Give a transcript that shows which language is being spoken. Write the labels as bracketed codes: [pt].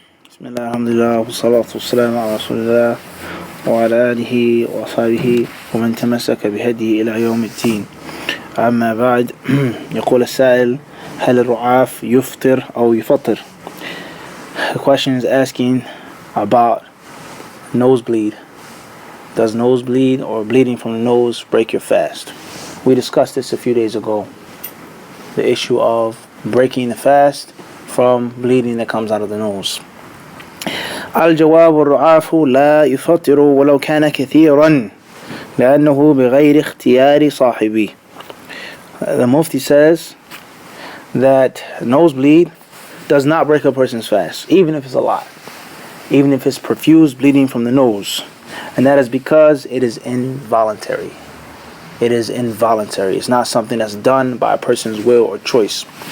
[ar] بسم الله الحمد لله والصلاة والسلام على رسول الله وعلى آله وصحبه ومن تمسك بهديه إلى يوم الدين. أما بعد يقول السائل هل الرعاف يفطر أو يفطر? [en] The question is asking about nosebleed. Does nosebleed or bleeding from the nose break your fast? We discussed this a few days ago. The issue of breaking the fast from bleeding that comes out of the nose. [ar] الجواب الرعاف لا يفطر ولو كان كثيرا لأنه بغير اختيار صاحبه. [en] The Mufti says that nosebleed does not break a person's fast, even if it's a lot, even if it's profuse bleeding from the nose, and that is because it is involuntary. It is involuntary. It's not something that's done by a person's will or choice.